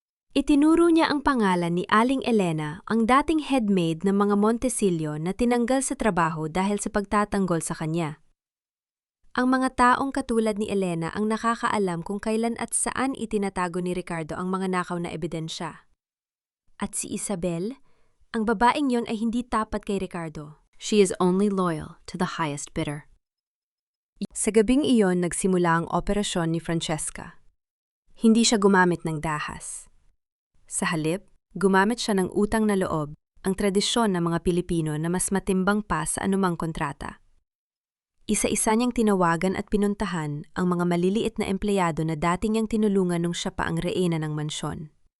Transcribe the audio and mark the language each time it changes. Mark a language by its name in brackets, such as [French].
[Filipino] Itinuro niya ang pangalan ni Aling Elena, ang dating headmaid ng mga Montesillo na tinanggal sa trabaho dahil sa pagtatanggol sa kanya. Ang mga taong katulad ni Elena ang nakakaalam kung kailan at saan itinatago ni Ricardo ang mga nakaw na ebidensya. At si Isabel, ang babaeng yon ay hindi tapat kay Ricardo. [English] She is only loyal to the highest bidder. [Filipino] Sa gabing iyon nagsimula ang operasyon ni Francesca. Hindi siya gumamit ng dahas. Sa halip, gumamit siya ng utang na loob, ang tradisyon ng mga Pilipino na mas matimbang pa sa anumang kontrata. Isa-isa niyang tinawagan at pinuntahan ang mga maliliit na empleyado na dati niyang tinulungan nung siya pa ang reyna ng mansyon.